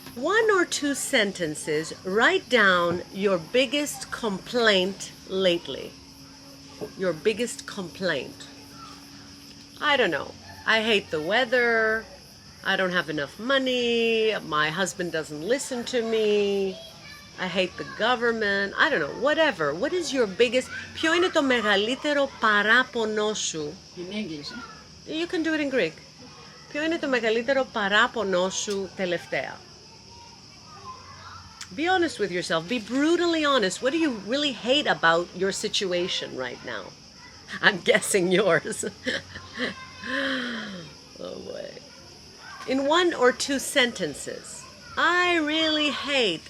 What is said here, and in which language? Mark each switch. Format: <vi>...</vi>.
<en>1 or 2 sentences, write down your biggest complaint lately. Your biggest complaint. I don't know. I hate the weather. I don't have enough money. My husband doesn't listen to me. I hate the government. I don't know. Whatever. What is your biggest...</en> <el>Ποιο είναι το μεγαλύτερο παράπονο σου?</el> <en>In English. You can do it in Greek.</en> <el>Ποιο είναι το μεγαλύτερο παράπονο σου τελευταία?</el> <en>Be honest with yourself. Be brutally honest. What do you really hate about your situation right now? I'm guessing yours. Oh boy. In 1 or 2 sentences. I really hate.</en>